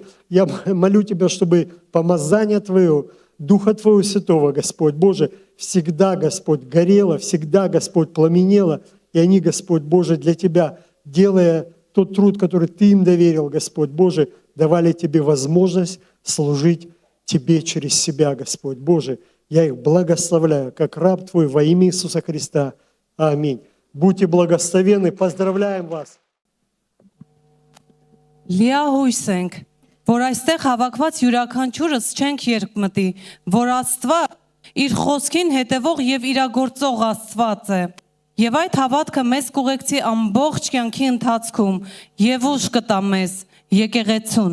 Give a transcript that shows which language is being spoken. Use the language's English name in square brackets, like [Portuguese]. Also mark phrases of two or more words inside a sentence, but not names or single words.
[Russian] Я молю Тебя, чтобы помазание Твое, Духа Твоего Святого, Господь Боже, всегда, Господь, горело, всегда, Господь, пламенело, и они, Господь Боже, для Тебя, делая тот труд, который Ты им доверил, Господь Боже, давали Тебе возможность служить Тебе через себя, Господь Боже. Я их благословляю, как раб Твой во имя Иисуса Христа. Аминь. Будьте благословенны, поздравляем вас. [Armenian] Լիահույս ենք, որ այստեղ հավաքված յուրաքանչյուրս չենք երկմտի, որ Աստված իր խոսքին հետևող եւ իրագործող Աստված է։ Եվ այդ հավատքը մեզ կուղեկցի ամբողջ կյանքի ընթացքում եւ ուժ կտա մեզ եկեղեցուն։